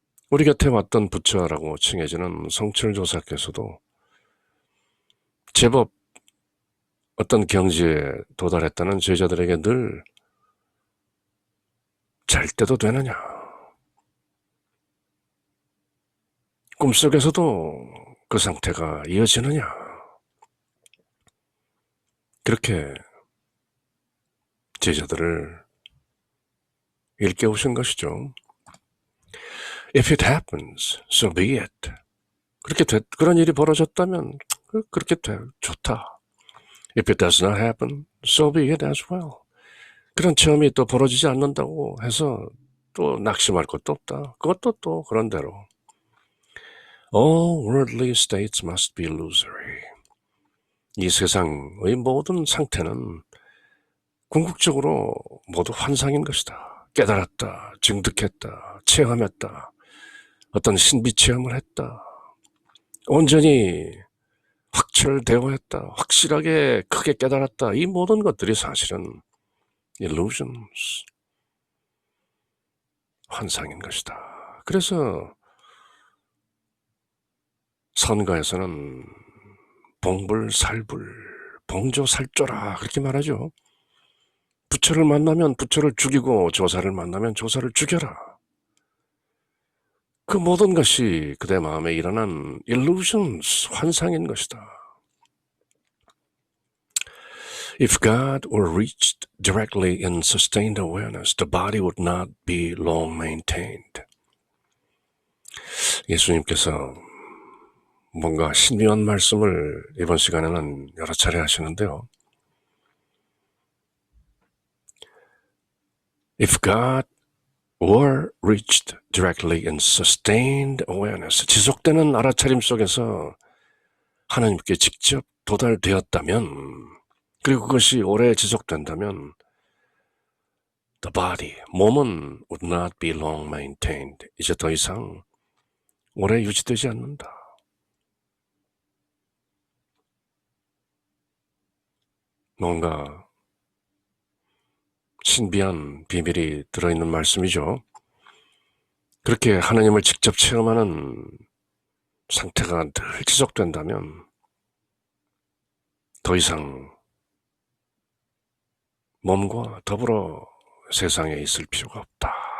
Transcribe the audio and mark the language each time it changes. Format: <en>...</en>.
<ko>우리 곁에 왔던 부처라고 칭해지는 성철조사께서도 제법 어떤 경지에 도달했다는 제자들에게 늘 잘 때도 되느냐, 꿈속에서도 그 상태가 이어지느냐, 그렇게 제자들을 일깨우신 것이죠.</ko> <en>If it happens, so be it.</en> <ko>그런 일이 벌어졌다면 그렇게 좋다.</ko> <en>If it does not happen, so be it as well.</en> <ko>그런 체험이 또 벌어지지 않는다고 해서 또 낙심할 것도 없다. 그것도 또 그런 대로.</ko> <en>All worldly states must be illusory.</en> <ko>이 세상의 모든 상태는 궁극적으로 모두 환상인 것이다. 깨달았다, 증득했다, 체험했다, 어떤 신비 체험을 했다, 온전히 확철대오했다, 확실하게 크게 깨달았다. 이 모든 것들이 사실은 illusions, 환상인 것이다. 그래서 선가에서는 봉불살불, 봉조살조라 그렇게 말하죠. 부처를 만나면 부처를 죽이고 조사를 만나면 조사를 죽여라. 그 모든 것이 그대 마음에 일어난 illusions, 환상인 것이다.</ko> <en>If God were reached directly in sustained awareness, the body would not be long maintained.</en> <ko>예수님께서 뭔가 신비한 말씀을 이번 시간에는 여러 차례 하시는데요.</ko> <en>If God were reached directly in sustained awareness,</en> <ko>지속되는 알아차림 속에서 하나님께 직접 도달되었다면, 그리고 그것이 오래 지속된다면</ko> <en>the body,</en> <ko>몸은</ko> <en>would not be long maintained.</en> <ko>이제 더 이상 오래 유지되지 않는다. 뭔가 신비한 비밀이 들어있는 말씀이죠. 그렇게 하나님을 직접 체험하는 상태가 늘 지속된다면 더 이상 몸과 더불어 세상에 있을 필요가 없다.</ko>